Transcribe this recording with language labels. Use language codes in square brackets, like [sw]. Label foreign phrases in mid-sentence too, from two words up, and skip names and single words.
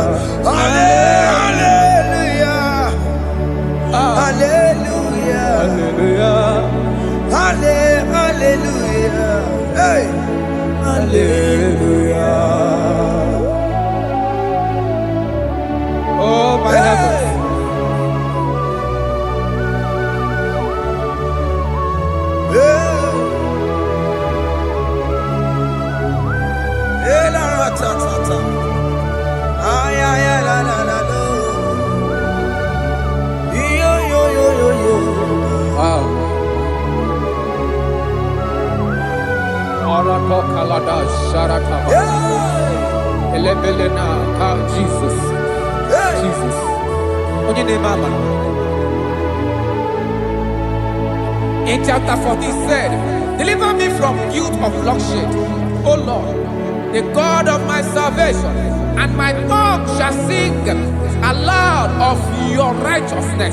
[en] Hallelujah. Hallelujah. Hallelujah. Hallelujah. Hey. Hallelujah. Oh my heavens. Hey, la la ta ta ta. Ay ay ay la la la la. Yo yo yo yo yo. Wow. Arako kalada sharataba. Hey. Elebelena ka Jesus. Hey. [ig] Jesus. Onye name mama. [en] In chapter 14 said, deliver me from guilt of bloodshed, O Lord, the God of my salvation, and my tongue shall sing aloud of your righteousness.